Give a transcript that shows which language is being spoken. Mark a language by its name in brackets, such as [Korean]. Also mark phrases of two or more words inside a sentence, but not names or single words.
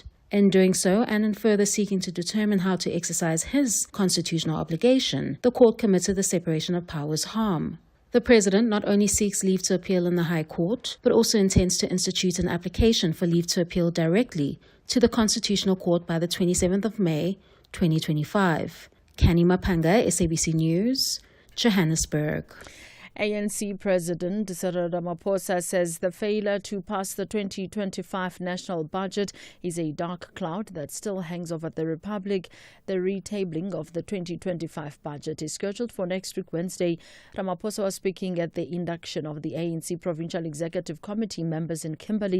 [English] In doing so, and in further seeking to determine how to exercise his constitutional obligation, the court committed the separation of powers harm. The President not only seeks leave to appeal in the High Court, but also intends to institute an application for leave to appeal directly to the Constitutional Court by the 27th of May, 2025. Kani Mapanga, SABC News, Johannesburg. ANC President Cyril Ramaphosa says the failure to pass the 2025 national budget is a dark cloud that still hangs over the Republic. The retabling of the 2025 budget is scheduled for next week, Wednesday. Ramaphosa was speaking at the induction of the ANC Provincial Executive Committee members in Kimberley.